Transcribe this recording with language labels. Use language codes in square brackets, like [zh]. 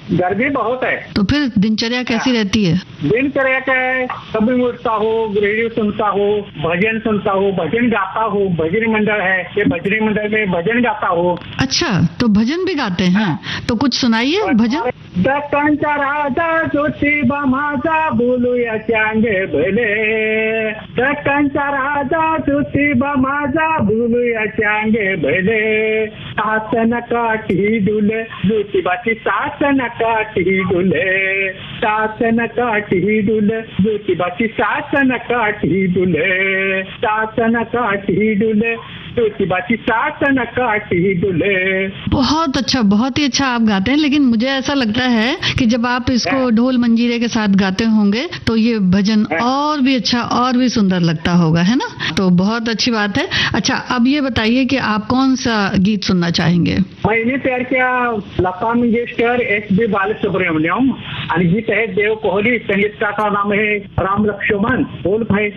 [hi] गर्मी बहुत है। तो फिर दिनचर्या कैसी रहती है? दिनचर्या क्या है, कभी उठता हूँ, रेडियो सुनता हूँ, भजन सुनता हूँ, भजन गाता हूँ। भजन मंडल है, भजन मंडल में भजन गाता हूँ। अच्छा, तो भजन भी गाते हैं, तो कुछ सुनाइए भजन। [mr] दक्कनचा राजा ज्योतिबा माझा बोलूया चांगे भले। दक्कनचा राजा ज्योतिबा माझा बोलूया चांगे भले। सासन काठी डुले ज्योतिबाची सासन काठी डुले। सासन काठी डुले ज्योतिबाची सासन काठी डुले। सासन काठी डुले ज्योतिबाची सासन काठी डुले। [hi] बहुत अच्छा, बहुत ही अच्छा आप गाते हैं, लेकिन मुझे ऐसा लगता है कि जब आप इसको ढोल मंजीरे के साथ गाते होंगे तो ये भजन और भी अच्छा और भी सुंदर लगता होगा, है ना? तो बहुत अच्छी बात है। अच्छा, अब ये बताइए कि आप कौन सा गीत सुनना चाहेंगे? मैंने प्यार किया लता मंगेशकर एस बी बालसुब्रमण्यम, और गीत है देव कोहली, संगीतकार का नाम है राम लक्ष्मण। बोल भाई।